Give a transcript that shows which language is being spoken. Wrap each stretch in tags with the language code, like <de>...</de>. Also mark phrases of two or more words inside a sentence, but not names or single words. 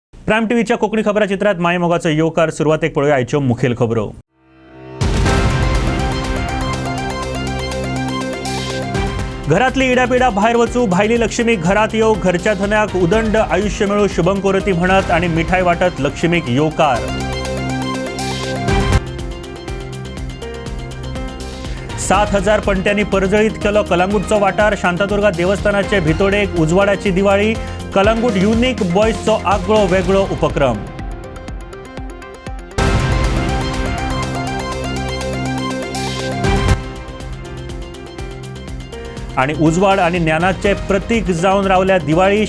<kok>प्रायम टीव्हीच्या कोकणी खबरा चित्रात माय मोगाचो येवकार सुरवातेक पळोवया आयच्यो मुखेल खबरो। घरातली इडापिडा भायर वचू, भायली लक्ष्मी घरात येऊ, घरच्या धन्याक उदंड आयुष्य मिळू शुभंकोरती म्हणत आणि मिठाई वाटत लक्ष्मीक येवकार। 7,000 पणट्यांनी परजळीत केलो कलंगूटचो वाठार। शांतादुर्गा देवस्थानाचे भितोडेक उजवाडाची दिवाळी। कलंगूट युनिक बॉयजचो आगळो वेगळो उपक्रम। आणि उजवाड आणि ज्ञानाचे प्रतीक जावन रावल्या दिवाळी।</kok>